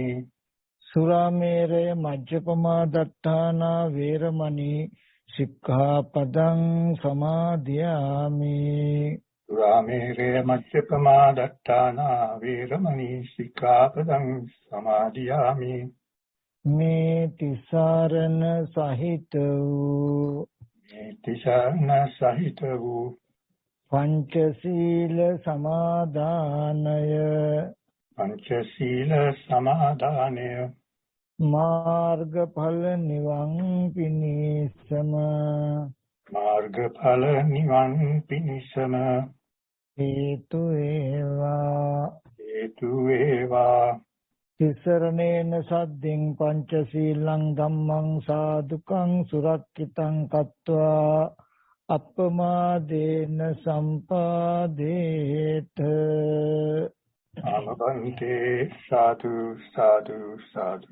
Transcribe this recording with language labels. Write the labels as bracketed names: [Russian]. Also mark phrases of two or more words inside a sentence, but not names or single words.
[Pali] සුරාමේරය මජ්ජපමා දත්තානා වේරමණී සික්ඛාපදං සමාදියාමි සුරාමේරය මජ්ජපමා දත්තානා වේරමණී සික්ඛාපදං සමාදියාමි [Sinhala] මේ තිසරණ සහිත වූ පංචශීල සමාදානය මාර්ගඵල නිවන් පිණිසම හේතු [Pali] වේවා තිසරණේන සද්දින් පංචශීලං ධම්මං සාදුකං සුරක්ඛිතං කତ୍වා අප්පමාදේන සම්පාදේත ආමබන්තේ සාදු සාදු සාදු